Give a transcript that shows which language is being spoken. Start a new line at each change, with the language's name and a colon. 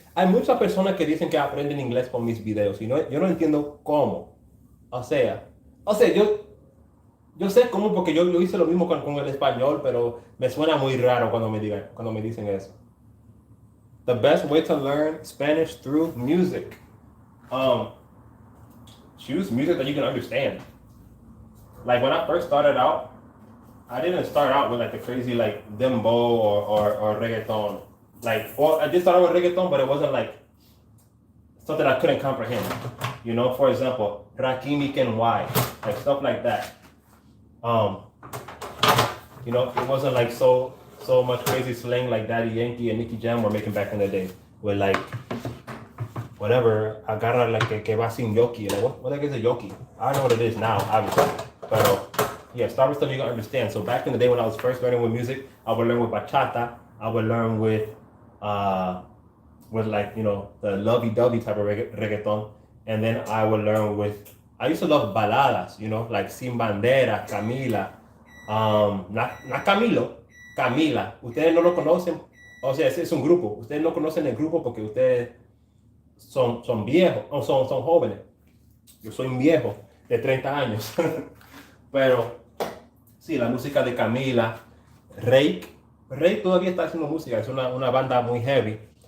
Spanish: Hay muchas personas que dicen que aprenden inglés con mis videos y yo no entiendo cómo. O sea, yo sé cómo, porque yo hice lo mismo con el español, pero me suena muy raro cuando me dicen eso.
English: The best way to learn Spanish through music. Choose music that you can understand. Like when I first started out, I didn't start out with like the crazy like dembow or reggaeton. Like, or I did start out with reggaeton, but it wasn't like something I couldn't comprehend. You know, for example, Rakimi Kenway, like stuff like that. You know, it wasn't like so much crazy slang like Daddy Yankee and Nicky Jam were making back in the day. With like whatever,
Spanish: agarra like que va sin yoki.
English: Like what the heck is a yoki? I don't know what it is now, obviously. But yeah, start with stuff you can understand. So back in the day when I was first learning with music, I would learn with bachata. I would learn with like, you know, the lovey-dovey type of reggaeton. And then I would learn with, I used to love baladas, you know, like Sin Bandera, Camila, not Camilo, Camila.
Spanish: Ustedes no lo conocen, o sea, es un grupo. Ustedes no conocen el grupo porque ustedes son viejos, o son jóvenes. Yo soy un viejo de 30 años. Pero sí, la música de Camila, Rake todavía está haciendo música, es una banda muy heavy.